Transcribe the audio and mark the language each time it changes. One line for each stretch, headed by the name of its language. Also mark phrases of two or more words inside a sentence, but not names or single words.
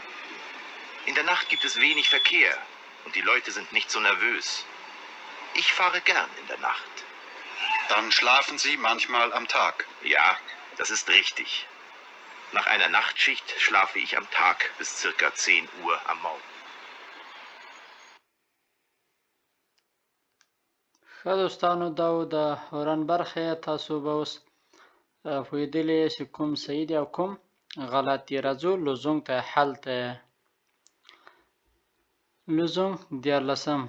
German: In der Nacht gibt es wenig Verkehr und die Leute sind nicht so nervös. Ich fahre gern in der Nacht. Dann schlafen Sie manchmal am Tag? Ja, das ist richtig. Nach einer Nachtschicht schlafe ich am Tag bis circa 10 Uhr am Morgen.
Pashto: ښه دوستانو دا و د هورن برخه. تاسو به اوس پوهېدلي چې کوم صحیح دی او کوم غلط دی. راځو لزوم ته حل ته. لزوم 14.